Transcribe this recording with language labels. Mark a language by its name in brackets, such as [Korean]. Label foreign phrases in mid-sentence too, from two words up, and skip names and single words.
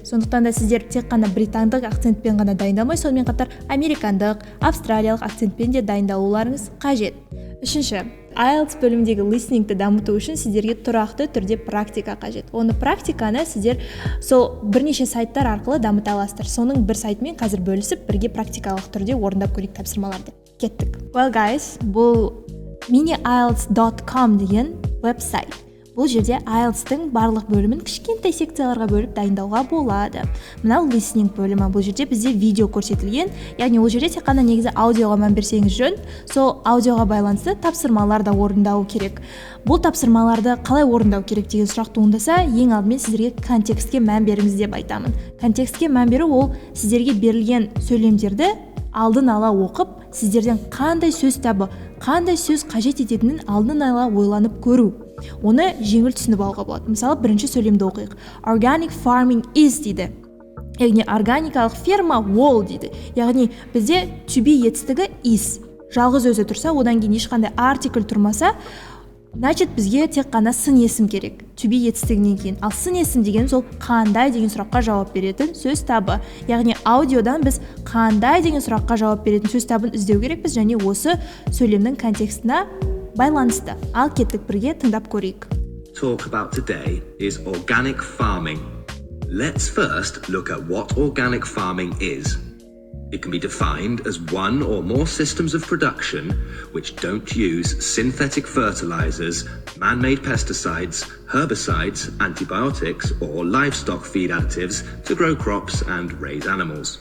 [Kazakh] Сондықтан да сіздер тек қана британдық акцентпен ғана дайындалмай, сонымен қатар американдық, австралиялық акцентпен де дайындалуларыңыз қажет. Үшінші, IELTS бөлімдегі listeningті дамыту үшін сіздерге тұрақты түрде практика қажет. Оны практиканы сіздер сол бірнеше сайттар арқылы дамыта аласыздар. Соның бір сайтымен қазір бөлісіп, бірге практикалық түрде орындап көрейік тапсырмаларды. Кеттік. [English] Well guys, [Kazakh] бұл mini-ielts.com деген веб-сайт. Бұл жерде IELTS-тың барлық бөлімін кішкентай секцияларға бөліп дайындауға болады. Мынау listening бөлімі, бұл жерде бізде видео көрсетілген, яғни ол жерде тек қана негізі аудиоға мән берсеңіз жөн, сол аудиоға байланысты тапсырмалар да орындау керек. Бұл тапсырмаларды қалай орындау керек деген сұрақ туындаса, ең алдымен сіздерге контекстке мән беріңіз деп айтамын. Контекстке мән беру ол сіздерге берілген сөйлемдерді алдын ала оқып, сіздерден қандай сөз табы, қандай сөз қажет ететінін алдын ала ойланып көру. Оны жеңіл түсініп алуға болады. Мысалы, бірінші сөйлемді оқиық. [English] Organic farming is дейді. [Kazakh] Яғни органикалық ферма ол дейді. Яғни бізде [English] to be [Kazakh] етістігі is. Жалғыз өзі тұрса, одан кейін ешқандай артикль тұрмаса, значит бізге тек қана сын есім керек. [English] To be [Kazakh] етістігінен кейін. Ал сын есім деген сол қандай деген сұраққа жауап беретін сөз табы. Яғни аудиодан біз қандай деген сұраққа жауап беретін сөз табын іздеу керекпіз, және осы сөйлемнің контекстіне байланысты. Ал кеттік, бірге тыңдап көрейік. [English] Talk about today is organic farming. Let's first look at what organic farming is. It can be defined as one or more systems of production which don't use synthetic fertilizers, man-made pesticides, herbicides, antibiotics, or livestock feed additives to grow crops and raise animals.